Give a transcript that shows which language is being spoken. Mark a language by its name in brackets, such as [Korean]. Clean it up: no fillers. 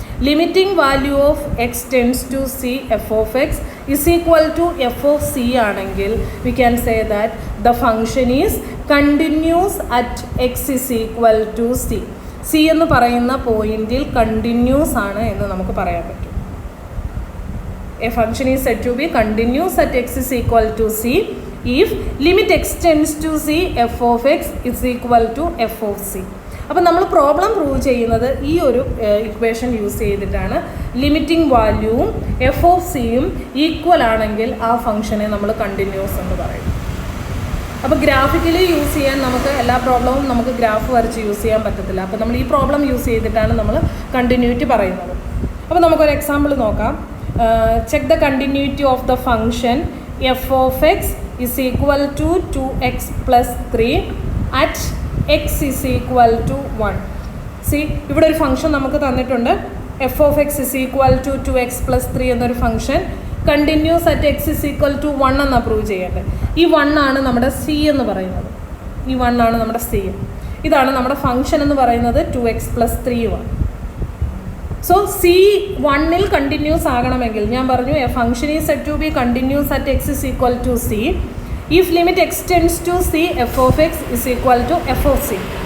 [English] limiting value of x tends to c f of x is equal to f of c [Malayalam] ആണെങ്കിൽ [English] We can say that the function is continuous at x is equal to c. [Malayalam] C എന്ന് പറയുന്ന പോയിന്റിൽ continuous ആണ് എന്ന് നമുക്ക് പറയാൻ പറ്റും. [English] A function is said to be continuous at x is equal to c if limit x tends to c f of x is equal to f of c. [Malayalam] അപ്പോൾ നമ്മൾ പ്രോബ്ലം പ്രൂവ് ചെയ്യുന്നത് ഈ ഒരു ഇക്വേഷൻ യൂസ് ചെയ്തിട്ടാണ്. Limiting വാല്യൂവും F of സിയും equal ആണെങ്കിൽ ആ ഫംഗ്ഷനെ നമ്മൾ കണ്ടിന്യൂസ് എന്ന് പറയും. അപ്പോൾ ഗ്രാഫിക്കലി യൂസ് ചെയ്യാൻ നമുക്ക് എല്ലാ പ്രോബ്ലവും നമുക്ക് ഗ്രാഫ് വരച്ച് യൂസ് ചെയ്യാൻ പറ്റത്തില്ല. അപ്പോൾ നമ്മൾ ഈ പ്രോബ്ലം യൂസ് ചെയ്തിട്ടാണ് നമ്മൾ കണ്ടിന്യൂറ്റി പറയുന്നത്. അപ്പോൾ നമുക്കൊരു എക്സാമ്പിൾ നോക്കാം. [English] Check the continuity of the function f of x is equal to 2x plus 3 at x is equal to 1. [Malayalam] See, ഇവിടെ ഒരു ഫംഗ്ഷൻ നമുക്ക് തന്നിട്ടുണ്ട്. [English] f of x is equal to 2x plus 3 [Malayalam] എന്നൊരു function continuous at [English] x is equal to 1 [Malayalam] എന്ന് approve ചെയ്യേണ്ടത്. ഈ 1 ആണ് നമ്മുടെ c എന്ന് പറയുന്നത്. ഈ 1 ആണ് നമ്മുടെ c. ഇതാണ് നമ്മുടെ ഫംഗ്ഷൻ എന്ന് പറയുന്നത് 2x plus 3 ആണ്. സോ സി 1ൽ കണ്ടിന്യൂസ് ആകണമെങ്കിൽ ഞാൻ പറഞ്ഞു [English] A function is set to be continuous at x is equal to c if limit x tends to c f of x is equal to f of c.